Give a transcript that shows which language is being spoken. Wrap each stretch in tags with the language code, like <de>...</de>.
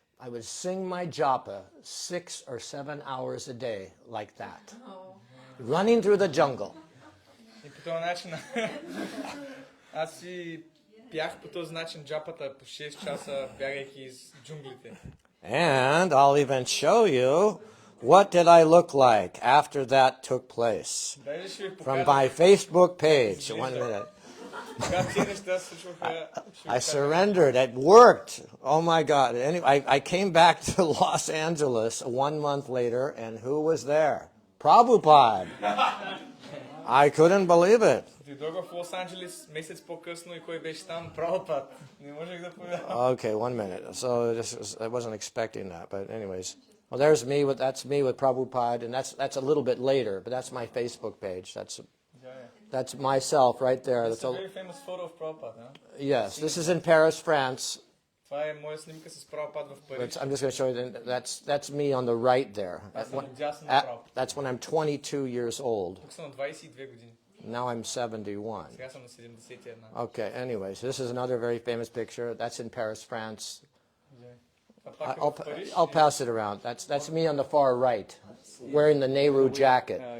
<en>I would sing my japa 6 or 7 hours a day like that. Running through the jungle.</en> <bg>И по този начин аз си пях по този начин джапата по 6 часа, бягайки из джунглите.</bg> <en>And I'll even show you what did I look like after that took place. From my Facebook page. 1 minute.</en> <bg>Когато тези неща се случваха,</bg> <en>I surrendered. It worked. Oh my God. Anyway, I came back to Los Angeles 1 month later, and who was there? Prabhupada. I couldn't believe it.</en> <bg>дойдох в Лос Анджелес месец по-късно и кой беше там? Прабхупад. Не можех да повярвам.</bg> <en>Okay, 1 minute. So I wasn't expecting that, but anyways. Well, that's me with Prabhupada, and that's a little bit later, but that's my Facebook page. That's myself right there. That's a very famous photo of Prabhupada, huh? Yes, this is in Paris, France.</en> <bg>Това е моя снимка с Прабхупад в Париж.</bg> <en>I'm just going to show you. That's me on the right there. That's when I'm 22 years old.</en> <bg>Тук съм на 22 години.</bg> <en>Now I'm 71.</en> <bg>Сега съм на 71.</bg> <en>Okay, anyways, this is another very famous picture. That's in Paris, France. I'll pass it around. That's me on the far right, wearing the Nehru jacket.</en>